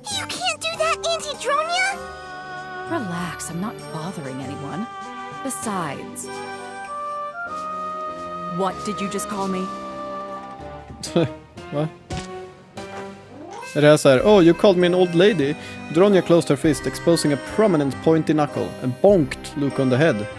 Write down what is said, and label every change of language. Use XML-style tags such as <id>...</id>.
<en>You can't do that, Auntie Dronia! Relax, I'm not bothering anyone. Besides... What did you just call me?</en> <sv>Va? Är det här så här,</sv> <en>oh, you called me an old lady. Dronja closed her fist, exposing a prominent pointy knuckle, and bonked Luke on the head.</en>